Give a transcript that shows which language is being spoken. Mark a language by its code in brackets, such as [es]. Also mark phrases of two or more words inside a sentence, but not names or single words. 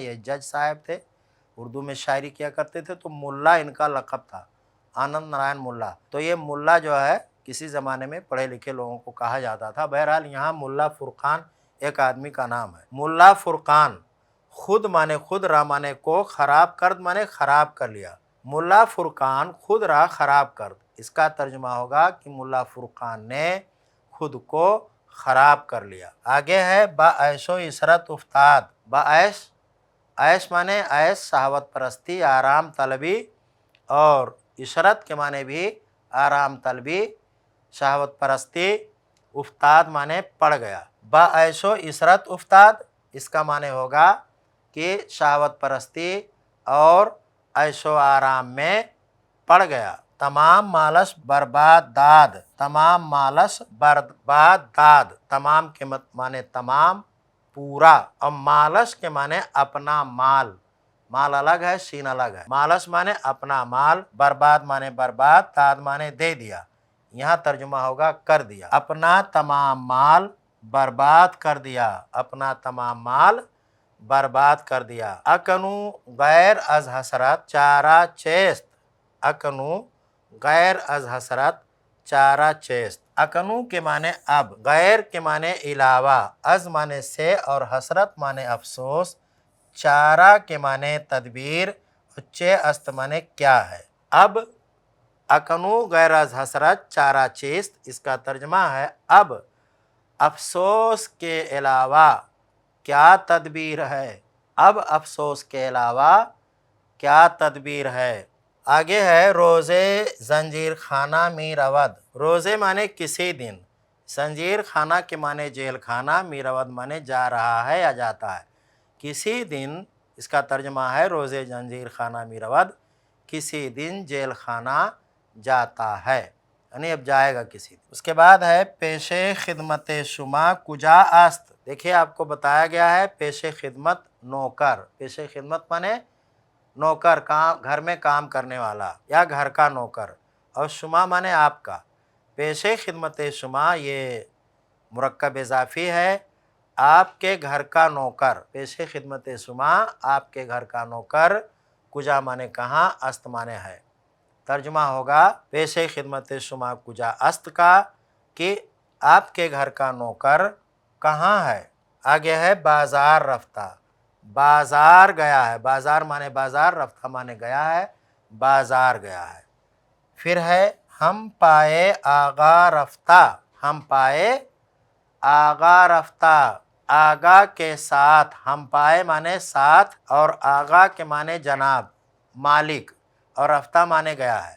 [ur] یہ جج صاحب تھے، اردو میں شاعری کیا کرتے تھے، تو ملا ان کا لقب تھا، آنند نارائن ملا۔ تو یہ ملا جو ہے کسی زمانے میں پڑھے لکھے لوگوں کو کہا جاتا تھا۔ بہرحال یہاں ملا فرقان ایک آدمی کا نام ہے۔ ملا فرقان، خود مانے خود، را مانے کو، خراب کرد مانے خراب کر لیا۔ [fa] ملا فرقان خود را خراب کرد، [ur] اس کا ترجمہ ہوگا کہ ملا فرقان نے خود کو خراب کر لیا۔ آگے ہے [fa] با عیش و عشرت افتاد۔ با عیش، [ur] عیش مانے عیش شہوت پرستی، آرام طلبی، اور عشرت کے معنی بھی آرام طلبی، شہوت پرستی، افتاد مانے پڑ گیا۔ [fa] با عیش و عشرت افتاد، [ur] اس کا معنی ہوگا کہ شہوت پرستی اور عیش و آرام میں پڑ گیا۔ [fa] تمام مالش برباد داد، تمام مالش برباد داد، [ur] تمام کے معنی تمام، پورا، اور مالش کے معنی اپنا مال، مال الگ ہے شین الگ ہے، مالش معنی اپنا مال، برباد معنی برباد، داد معنی دے دیا، یہاں ترجمہ ہوگا کر دیا۔ اپنا تمام مال برباد کر دیا، اپنا تمام مال برباد کر دیا۔ [fa] اکنو غیر از حسرت چارہ چیست، اکنو غیر از حسرت چارہ چیست۔ [ur] اکنو کے معنی اب، غیر کے معنی علاوہ، از معنی سے اور حسرت معنی افسوس، چارہ کے معنی تدبیر، [fa] چے است [ur] معنی کیا ہے۔ [fa] اب اکنو غیر از حسرت چارہ چیست، [ur] اس کا ترجمہ ہے اب افسوس کے علاوہ کیا تدبیر ہے، اب افسوس کے علاوہ کیا تدبیر ہے۔ آگے ہے [fa] روزے زنجیر خانہ می رود۔ [ur] روزے معنی کسی دن، [fa] زنجیر خانہ [ur] کے معنی جیل خانہ، [fa] می رود [ur] معنی جا رہا ہے یا جاتا ہے۔ کسی دن، اس کا ترجمہ ہے [fa] روزے زنجیر خانہ می رود، [ur] کسی دن جیل خانہ جاتا ہے، یعنی اب جائے گا کسی دن۔ اس کے بعد ہے [fa] پیش خدمت شما کجا است۔ [ur] دیکھیے آپ کو بتایا گیا ہے [fa] پیش خدمت [ur] نوکر، [fa] پیش خدمت [ur] معنی نوکر، گھر میں کام کرنے والا یا گھر کا نوکر، اور شما معنی آپ کا۔ [fa] پیش خدمت شما [ur] یہ مرکب اضافی ہے، آپ کے گھر کا نوکر، [fa] پیش خدمت شما [ur] آپ کے گھر کا نوکر، کجا معنی کہاں، است معنی ہے۔ ترجمہ ہوگا [fa] پیش خدمت شما کجا است [ur] کا کہ آپ کے گھر کا نوکر کہاں ہے۔ آگے ہے [fa] بازار رفتہ، [ur] بازار گیا ہے، بازار معنی بازار، رفتہ معنی گیا ہے، بازار گیا ہے۔ پھر ہے [fa] ہم پائے آگا رفتہ، ہم پائے آگا رفتہ، [ur] آگا کے ساتھ، [fa] ہم پائے [ur] معنی ساتھ، اور آگا کے معنی جناب، مالک، اور رفتہ معنی گیا ہے۔